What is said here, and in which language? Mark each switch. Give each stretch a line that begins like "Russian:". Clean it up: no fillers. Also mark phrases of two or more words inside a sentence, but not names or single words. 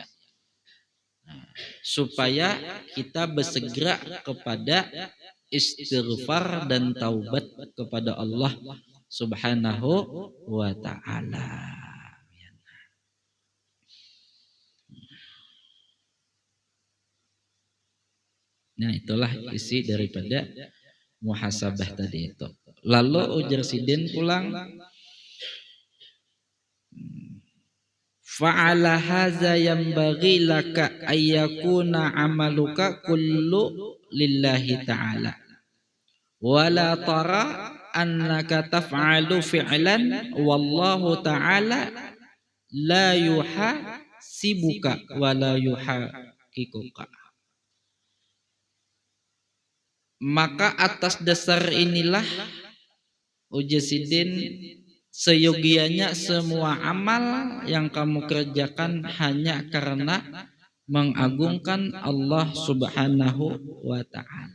Indonesian: Nah, supaya kita bersegera kepada istighfar dan taubat kepada Allah
Arabic: سبحانه وتعالى.
Indonesian: Nah, itulah isi daripada muhasabah tadi itu.
Banjar: Lalu ujar sidin pulang,
Arabic: فعلى هذا ينبغي لك أن يكون عملك كله لله تعالى ولا ترى أنك تفعل فعلا والله تعالى لا يحاسبك ولا يحققك.
Banjar: Maka atas dasar inilah ujar sidin, seyogianya semua amal yang kamu kerjakan hanya karena mengagungkan Allah
Arabic: سبحانه وتعالى.